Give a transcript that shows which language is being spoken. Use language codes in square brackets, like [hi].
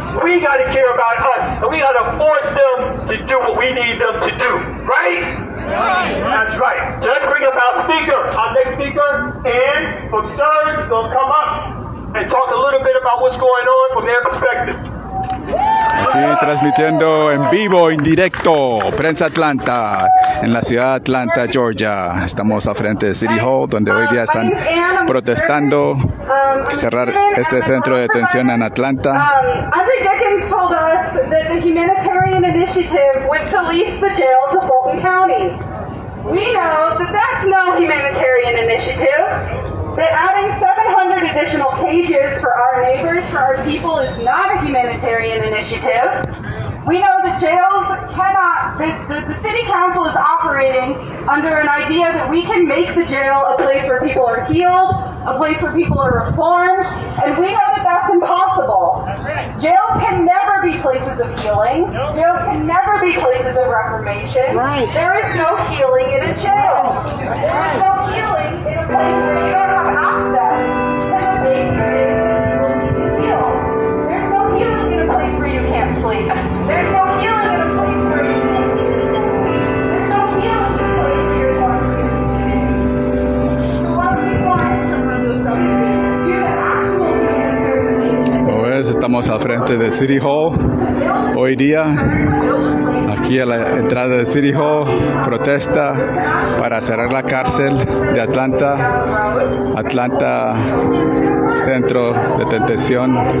[en] We got to care about us. And we got to force them to do what we need them to do. Right? That's right. So let's bring up our speaker, our next speaker, and from Sturge is going to come up and talk a little bit about what's going on from their perspective. [es] Aquí transmitiendo en vivo, en directo, Prensa Atlanta, en la ciudad de Atlanta, Georgia. Estamos al frente de City Hall, donde hoy día están protestando cerrar este centro de detención en Atlanta. [en] Andre Dickens told us that the humanitarian initiative was to lease the jail to Fulton County. We know that that's no humanitarian initiative. That adding 700 additional cages for our neighbors, for our people, is not a humanitarian initiative. We know that jails cannot, the city council is operating under an idea that we can make the jail a place where people are healed, a place where people are reformed, and we know that that's impossible. Jails can never be places of healing. Jails can never be places of reformation. There is no healing in a jail. There is no healing in a place where you don't have access to the basic things that people need to heal. There's no healing in a place where you can't sleep. There's no healing in a place where you can't eat. There's no healing in a place where you're hungry. So what we want is to remove something. Do the actual humanitarian. [es] Como ves, estamos al frente de City Hall hoy día. Aquí a la entrada de City Hall, protesta para cerrar la cárcel de Atlanta Centro de Detención.